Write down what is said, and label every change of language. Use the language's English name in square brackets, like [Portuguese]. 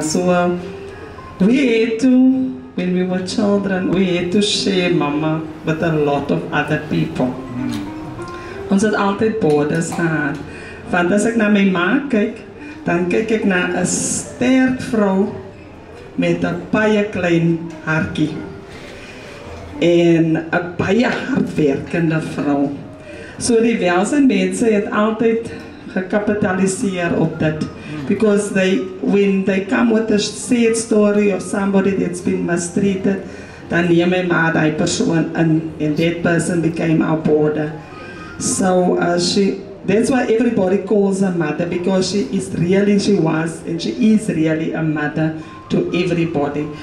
[English] So we had to, when we were children, we had to share Mama with a lot of other people. [Afrikaans] Ons het altyd borders gehad. Want as ek na my ma kyk, dan kyk ek na 'n sterk vrou met 'n baie klein hartjie. En 'n baie hardwerkende vrou. So die welsynsmense het altyd gekapitaliseer op dit. [English] Because when they come with a sad story of somebody that's been mistreated, [Afrikaans] dan neem my ma die persoon in, [English] and that person became our border. So that's why everybody calls her mother, because she was and she is really a mother to everybody.